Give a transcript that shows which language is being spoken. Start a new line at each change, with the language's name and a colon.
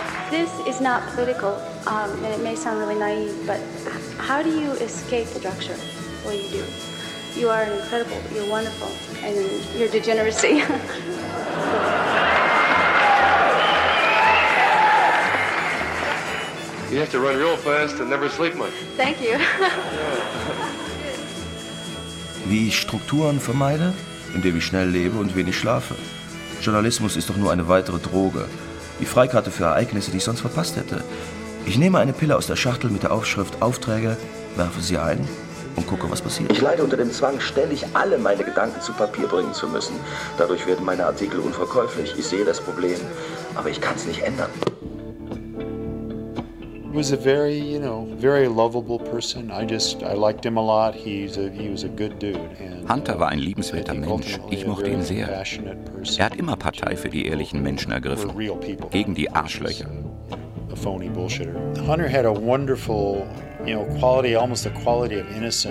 English: This is not political, and it may sound really naive, but how do you escape the structure? Well, you do. You are incredible. You're wonderful. And your degeneracy. You have to run real fast and never sleep much. Thank you.
German: Wie ich Strukturen vermeide, indem ich schnell lebe und wenig schlafe. Journalismus ist doch nur eine weitere Droge. Die Freikarte für Ereignisse, die ich sonst verpasst hätte. Ich nehme eine Pille aus der Schachtel mit der Aufschrift Aufträge, werfe sie ein und gucke, was passiert. Ich leide unter dem Zwang, ständig alle meine Gedanken zu Papier bringen zu müssen. Dadurch werden meine Artikel unverkäuflich. Ich sehe das Problem, aber ich kann es nicht ändern.
English: Was a very, you know, very lovable person. I liked him a lot. He was a good dude. And,
German: Hunter war ein liebenswerter Mensch. Ich mochte ihn sehr. Er hat immer Partei für die ehrlichen Menschen ergriffen, gegen die Arschlöcher.
English: Hunter had a wonderful, you know, quality, almost a quality of innocence.